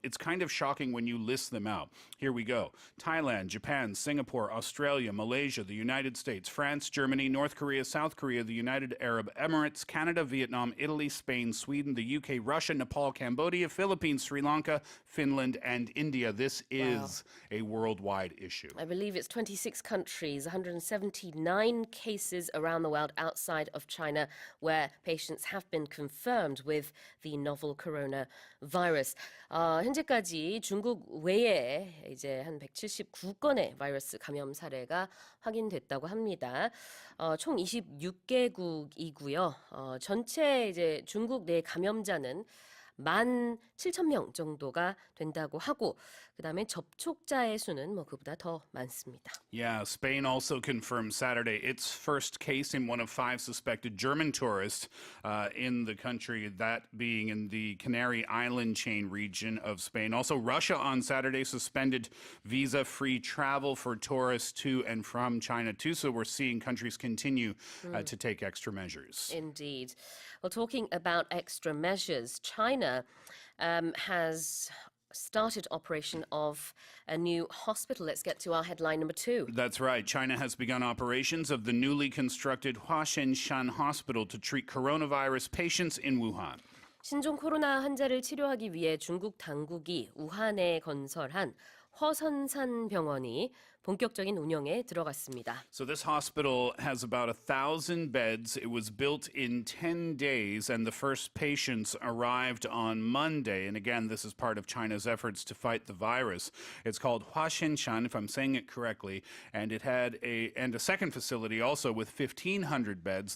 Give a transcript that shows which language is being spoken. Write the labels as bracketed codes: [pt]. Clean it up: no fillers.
[en] It's kind of shocking when you list them out. Here we go. Thailand, Japan, Singapore, Australia, Malaysia, the United States, France, Germany, North Korea, South Korea, the United Arab Emirates, Canada, Vietnam, Italy, Spain, Sweden, the UK, Russia, Nepal, Cambodia, Philippines, Sri Lanka, Finland, and India. This is a worldwide issue. I believe it's 26 countries, 179 cases around the world outside of China where patients have been confirmed with the novel coronavirus. [ko] 현재까지 중국 외에 이제 한 179건의 바이러스 감염 사례가 확인됐다고 합니다. 총 26개국이고요. 전체 이제 중국 내 감염자는 17,000명 정도가 된다고 하고 그다음에 접촉자의 수는 뭐 그보다 더 많습니다. [en] Yeah, Spain also confirmed Saturday its first case in one of 5 suspected German tourists in the country, that being in the Canary Island chain region of Spain. Also, Russia on Saturday suspended visa-free travel for tourists to and from China too, so we're seeing countries continue to take extra measures. Indeed. Well, talking about extra measures, China has started operation of a new hospital. Let's get to our headline number 2. That's right. China has begun operations of the newly constructed Huashen Hospital to treat coronavirus patients in Wuhan. [ko] 신종 코로나 환자를 치료하기 위해 중국 당국이 우한에 건설한 허선산 병원이 본격적인 운영에 들어갔습니다. [en] So this hospital has about 1,000 beds. It was built in 10 days, and the first patients arrived on Monday. And again, this is part of China's efforts to fight the virus. It's called Huashinshan, if I'm saying it correctly, and it had a second facility also with 1,500 beds.